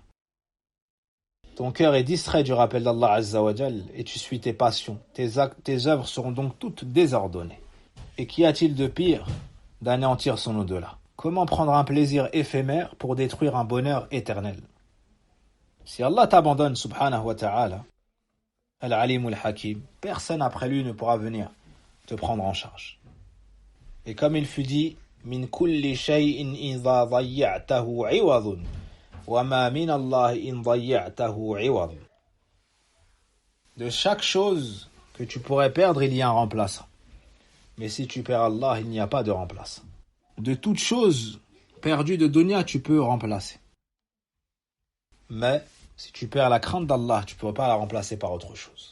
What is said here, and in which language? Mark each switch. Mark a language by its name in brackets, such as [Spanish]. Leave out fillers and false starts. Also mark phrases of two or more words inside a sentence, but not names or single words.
[French] Ton cœur est distrait du rappel d'Allah [Arabic] عز وجل [French] et tu suis tes passions. Tes œuvres seront donc toutes désordonnées. Et qu'y a-t-il de pire d'anéantir son au-delà? Comment prendre un plaisir éphémère pour détruire un bonheur éternel? Si Allah t'abandonne, [Arabic] سبحانه وتعالى، العليم الحكيم, [French] personne après lui ne pourra venir te prendre en charge. Et comme il fut dit, [Arabic] من كل شيء إذا ضيعته عوض وما من الله إن ضيعته عوض. [French] De chaque chose que tu pourrais perdre, il y a un remplaçant. Mais si tu perds Allah, il n'y a pas de remplaçant. De toute chose perdue de dunya, tu peux remplacer. Mais si tu perds la crainte d'Allah, tu ne peux pas la remplacer par autre chose.